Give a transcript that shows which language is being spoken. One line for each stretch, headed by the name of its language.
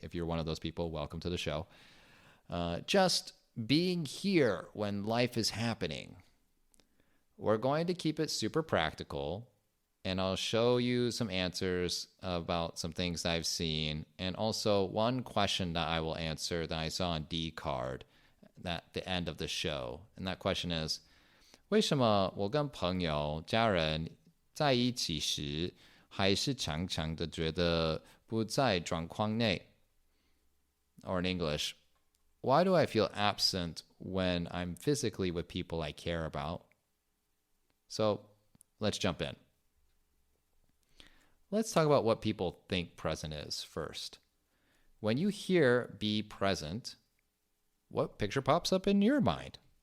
English: If you're one of those people, welcome to the show. Just being here when life is happening. We're going to keep it super practical, and I'll show you some answers about some things I've seen, and also one question that I will answer that I saw on D card at the end of the show. And that question is,
Chinese: 为什么我跟朋友、家人在一起时，还是常常的觉得不在状况内?
English: Or in English, why do I feel absent when I'm physically with people I care about? So let's jump in. Let's talk about what people think present is first. When you hear be present, what picture pops up in your mind?